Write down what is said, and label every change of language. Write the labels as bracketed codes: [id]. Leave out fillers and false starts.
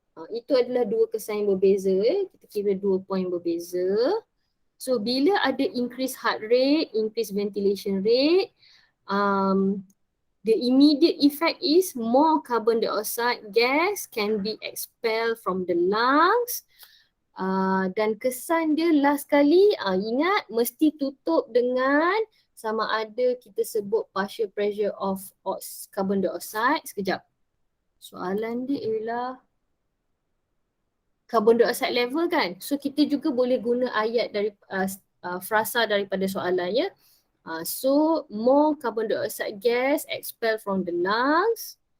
[ms] Itu adalah dua kesan yang berbeza. Kita kira 2 point berbeza. So bila ada [en] increase heart rate, increase ventilation rate, the immediate effect is more carbon dioxide gas can be expelled from the lungs. [ms] Dan kesan dia last kali, ingat mesti tutup dengan sama ada kita sebut [en] partial pressure of carbon dioxide. [ms] Sekejap. Soalan dia ialah carbon dioxide level kan. So kita juga boleh guna ayat dari frasa daripada soalan ya. [en] So more carbon dioxide gas expelled from the lungs.